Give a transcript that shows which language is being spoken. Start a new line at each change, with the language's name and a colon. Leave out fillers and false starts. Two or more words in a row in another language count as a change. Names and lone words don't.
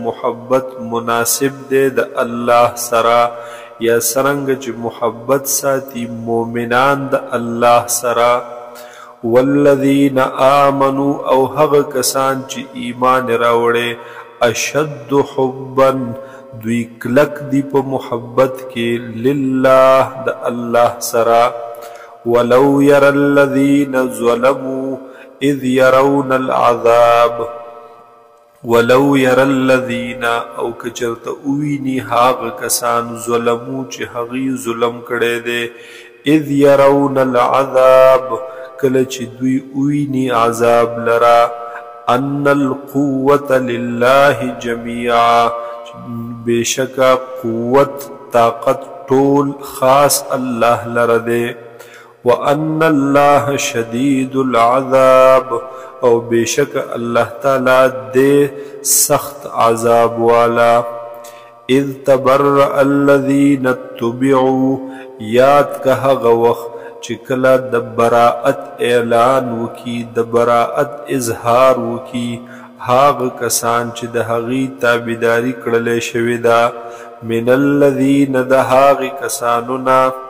Pashto: محبت مناسب دی د الله سره یا سرنګ چې محبت ساتي مؤمنان د الله سره
Arabic: والذین آمنوا
Pashto: او هغه کسان چې ایمان راوړي
Arabic: اشد حبا
Pashto: دوی کلک دی په محبت کې لله د الله سره
Arabic: ولو يرى الذين ظلموا اذ يرون العذاب ولو يرى الذين
Pashto: او کچرته اوینی هاغه کسان ظلمو چې هغوی ظلم کړی دی
Arabic: اذ يرون العذاب
Pashto: کله چې دوی اوینی عذاب لرا
Arabic: ان القوة لله جميعا
Pashto: بشکا قوت طاقت ټول خاص الله لره دی
Arabic: وان الله شدید العذاب
Pashto: او بشک الله تعالی دے سخت عذاب والا
Arabic: اذ تبرأ الذین اتبعوا
Pashto: یاد که هغه وخت چې کله د براءت اعلان وکي د براءت اظهار وکي هغه کسان چې د هغې تابعداري کړلی شوې ده
Arabic: من الذین
Pashto: د هغې کسانو نه